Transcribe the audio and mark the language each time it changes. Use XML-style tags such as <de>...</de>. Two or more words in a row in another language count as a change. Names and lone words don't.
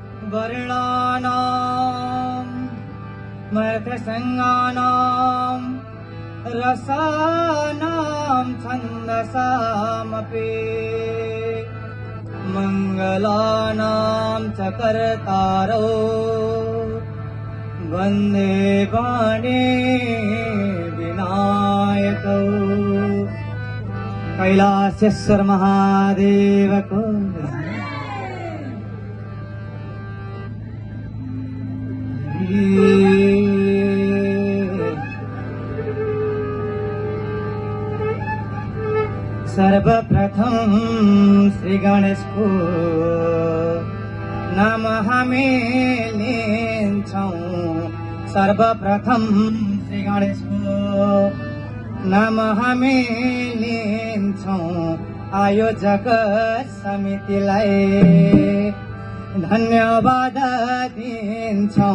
<sa>वर्णानां मर्थसंज्ञानां रसानां छन्दसामपि मङ्गलानां च कर्तारो वन्दे वाणी विनायकौ कैलासेश्वर महादेव को</sa> <ne>सर्वप्रथम श्री गणेश को नाम हामी लिन्छौं। सर्वप्रथम श्री गणेश को नाम हामी लिन्छौं। आयोजक समितिलाई धन्यवाद दिन्छौं।</ne>